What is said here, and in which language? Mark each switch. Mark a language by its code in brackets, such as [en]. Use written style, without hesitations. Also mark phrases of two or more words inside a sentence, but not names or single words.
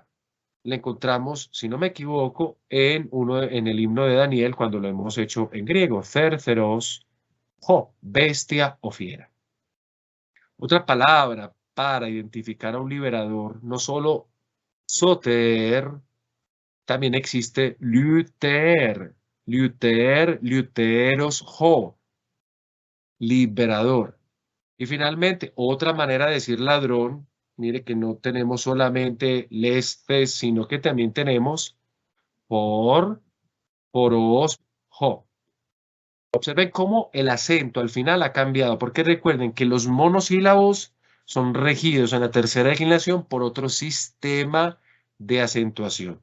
[es] La encontramos, si no me equivoco, en el himno de Daniel cuando lo hemos hecho en griego. [el] θήρ, θηρός, ὁ, [es] bestia o fiera. Otra palabra para identificar a un liberador, no solo soter, también existe [el] λυτήρ, λυτήρ, λυτῆρος, ὁ, [es] liberador. Y finalmente, otra manera de decir ladrón, mire que no tenemos solamente lestes, sino que también tenemos [el] φωρός, ὁ. [es] Observen cómo el acento al final ha cambiado, porque recuerden que los monosílabos son regidos en la tercera declinación por otro sistema de acentuación.